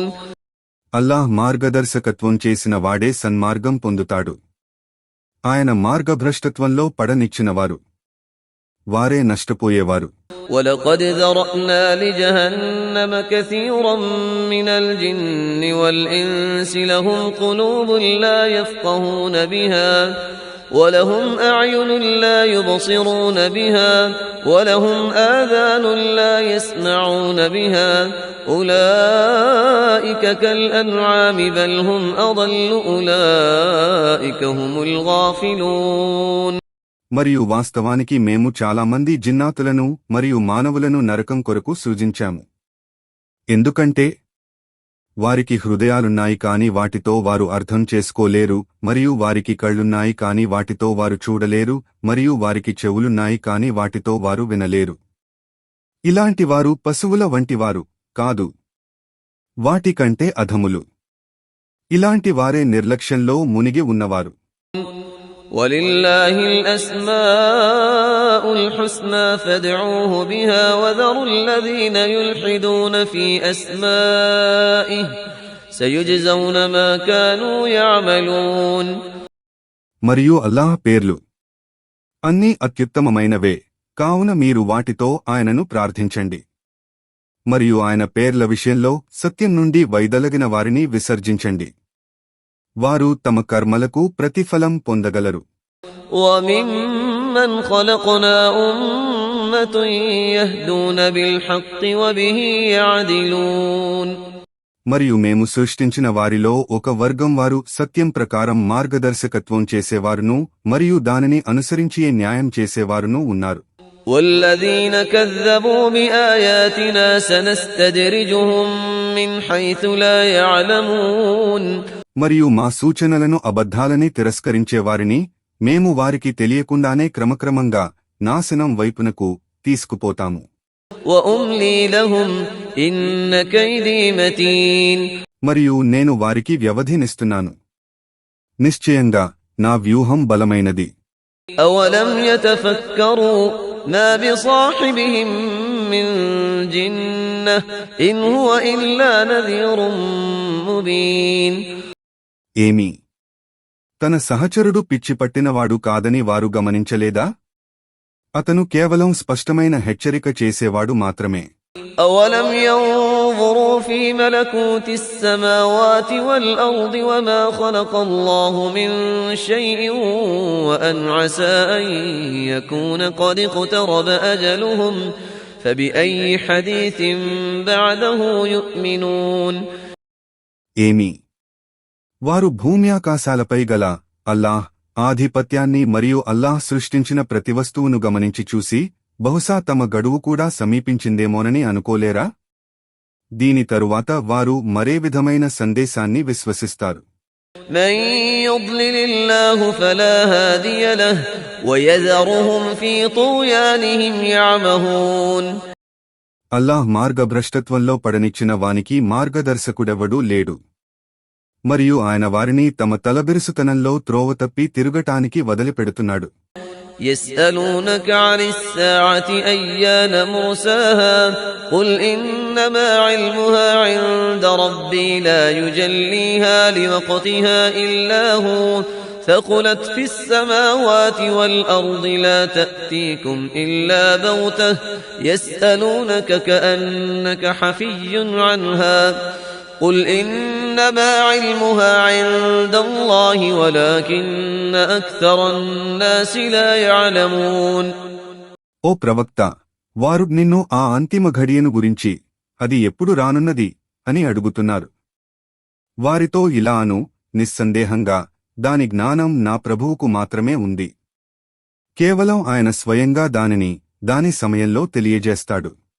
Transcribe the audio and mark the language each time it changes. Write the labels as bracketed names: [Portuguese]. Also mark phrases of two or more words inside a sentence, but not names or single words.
[Telugu] అల్లాహ్ మార్గదర్శకత్వం చేసిన వాడే సన్మార్గం పొందుతాడు. ఆయన మార్గభ్రష్టత్వంలో పడనిచ్చినవారు వారే నష్టపోయేవారు. [Arabic] وَلَقَدْ ذَرَأْنَا لِجَهَنَّمَ كَثِيرًا مِنَ الْجِنِّ وَالْإِنسِ لَهُمْ قُلُوبٌ لَّا يَفْقَهُونَ بِهَا وَلَهُمْ أَعْيُنٌ لَّا يُبْصِرُونَ بِهَا وَلَهُمْ آذَانٌ لَّا يَسْمَعُونَ بِهَا أُولَئِكَ كَالْأَنْعَامِ بَلْ هُمْ أَضَلُّ أُولَئِكَ هُمُ الْغَافِلُونَ [Telugu] మరియు వాస్తవానికి మేము చాలామంది జిన్నాతులను మరియు మానవులను నరకం కొరకు సృజించాము. ఎందుకంటే వారికి హృదయాలున్నాయి కాని వాటితో వారు అర్థం చేసుకోలేరు, మరియు వారికి కళ్ళున్నాయి కాని వాటితో వారు చూడలేరు, మరియు వారికి చెవులున్నాయి కాని వాటితో వారు వినలేరు. ఇలాంటివారు పశువుల వంటివారు కాదు, వాటికంటే అధములు. ఇలాంటి వారే నిర్లక్ష్యంలో మునిగి ఉన్నవారు. [Arabic] وَلِلَّهِ الْأَسْمَاءُ الْحُسْنَى فَادْعُوهُ بِهَا وَذَرُوا الَّذِينَ يُلْحِدُونَ فِي أَسْمَائِهِ سَيُجْزَوْنَ مَا كَانُوا يَعْمَلُونَ [Telugu] మరియు అల్లాహ్ పేర్లు అన్నీ అత్యుత్తమమైనవే, కావున మీరు వాటితో ఆయనను ప్రార్థించండి. మరియు ఆయన పేర్ల విషయంలో సత్యం నుండి వైదొలగిన వారిని విసర్జించండి. వారు తమ కర్మలకు ప్రతిఫలం పొందగలరు. [Arabic] وَمِمَّنْ خَلَقْنَا أُمَّةٌ يَهْدُونَ بِالْحَقِّ وَبِهِ يَعْدِلُونَ [Telugu] మరియు మేము సృష్టించిన వారిలో ఒక వర్గం వారు సత్యం ప్రకారం మార్గదర్శకత్వం చేసేవారును మరియు దానిని అనుసరించి న్యాయం చేసేవారును ఉన్నారు. [Arabic] وَالَّذِينَ كَذَّبُوا بِآيَاتِنَا سَنَسْتَدْرِجُهُم مِّنْ حَيْثُ لَا يَعْلَمُونَ [Telugu] మరియు మా సూచనలను అబద్ధాలని తిరస్కరించేవారిని మేము వారికి తెలియకుండానే క్రమక్రమంగా నాశనం వైపునకు తీసుకుపోతాము. [Arabic] وَأُمْلِي لَهُمْ إِنَّ كَيْدِي مَتِينٌ [Telugu] మరియు నేను వారికి వ్యవధినిస్తున్నాను. నిశ్చయంగా నా వ్యూహం బలమైనది. [Arabic] أَوَلَمْ يَتَفَكَّرُوا مَا بِصَاحِبِهِم من جنة إن هو إلا نذير مبين. [Telugu] ఏమి తన సహచరుడు పిచ్చిపట్టినవాడు కాదని వారు గమనించలేదా? అతను కేవలం స్పష్టమైన హెచ్చరిక చేసేవాడు మాత్రమే. [Arabic] أولم ينظروا في ملكوت السماوات والأرض وما خلق الله من شيء وأن عسى أن يكون قد اقترب أجلهم فبأي حديث بعده يؤمنون. [Telugu] ఏమి వారు భూమ్యాకాశాలపై గల అల్లాహ్ ఆధిపత్యాన్ని మరియు అల్లాహ్ సృష్టించిన ప్రతి వస్తువును గమనించి చూసి బహుశా తమ గడువు కూడా సమీపించిందేమోనని అనుకోలేరా? దీని తరువాత వారు మరే విధమైన సందేశాన్ని విశ్వసిస్తారు. [Arabic] من يضلل الله فلا هادي له ويذرهم في طغيانهم يعمهون. [Telugu] అల్లాహ్ మార్గభ్రష్టత్వంలో పడనిచ్చిన వానికి మార్గదర్శకుడెవడూ లేడు. మరియు ఆయన వారిని తమ తలబిరుసుతనంలో త్రోవతప్పి తిరుగటానికి వదిలిపెడుతున్నాడు. [Arabic] يسألونك عن الساعة أيان مرساها قل إنما علمها عند ربي لا يجليها لوقتها إلا هو ثقلت في السماوات والأرض لا تأتيكم إلا بغتة يسألونك كأنك حفي عنها قل إنما علمها عند الله ولكن أكثر الناس لا يعلمون. [Telugu] ఓ ప్రవక్త, వారు నిన్ను ఆ అంతిమ ఘడియను గురించి అది ఎప్పుడు రానున్నది అని అడుగుతున్నారు. వారితో ఇలా అను, నిస్సందేహంగా దాని జ్ఞానం నా ప్రభువుకు మాత్రమే ఉంది. కేవలం ఆయన స్వయంగా దాని సమయంలో తెలియజేస్తాడు.